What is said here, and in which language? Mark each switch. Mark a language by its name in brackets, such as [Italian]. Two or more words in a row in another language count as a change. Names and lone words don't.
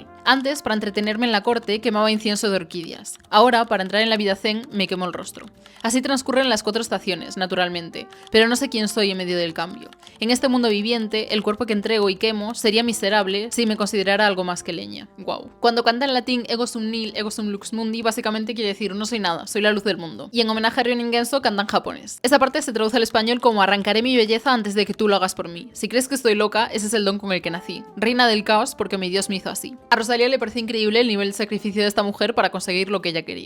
[Spanish] Antes, para entretenerme en la corte, quemaba incienso de orquídeas. Ahora, para entrar en la vida zen, me quemo el rostro. Así transcurren las 4 estaciones, naturalmente, pero no sé quién soy en medio del cambio. En este mundo viviente, el cuerpo que entrego y quemo sería miserable si me considerara algo más que leña. Wow. Cuando canta en latín [Latin] ego sum nihil, ego sum lux mundi, [Spanish] básicamente quiere decir no soy nada, soy la luz del mundo. Y en homenaje a Ryonin Genso canta en japonés. Esa parte se traduce al español como: arrancaré mi belleza antes de que tú lo hagas por mí. Si crees que estoy loca, ese es el don con el que nací. Reina del caos porque mi Dios me hizo así. A Rosalía le parece increíble el nivel de sacrificio de esta mujer para conseguir lo que ella quería.